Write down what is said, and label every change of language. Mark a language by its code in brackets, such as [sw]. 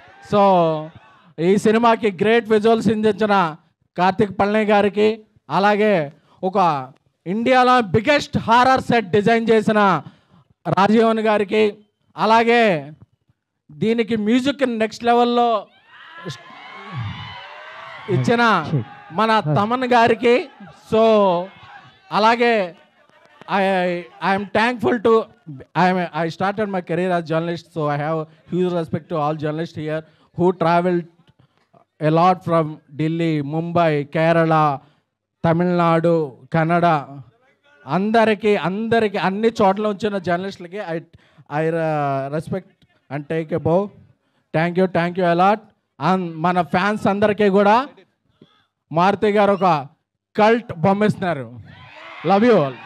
[te] So ఈ సినిమాకి great visuals అందించిన కార్తిక్ పళని గారికి, అలాగే ఒక ఇండియాలో బిగ్గెస్ట్ హారర్ సెట్ డిజైన్ చేసిన రాజీవన్ గారికి, అలాగే దీనికి మ్యూజిక్ నెక్స్ట్ లెవెల్లో ఇచ్చిన మన తమన్ గారికి. సో అలాగే [en] I am thankful to I started my career as journalist, so I have huge respect to all journalists here who traveled a lot from Delhi, Mumbai, Kerala, Tamil Nadu, Kannada. [te] అందరికి అన్ని చోట్ల వచ్చిన జర్నలిస్టులకి [en] I respect and take a bow. Thank you a lot. [te] And మన fans అందరికీ కూడా మారుతి గారు ఒక cult బొమ్మిస్తున్నారు. [en] Love you all.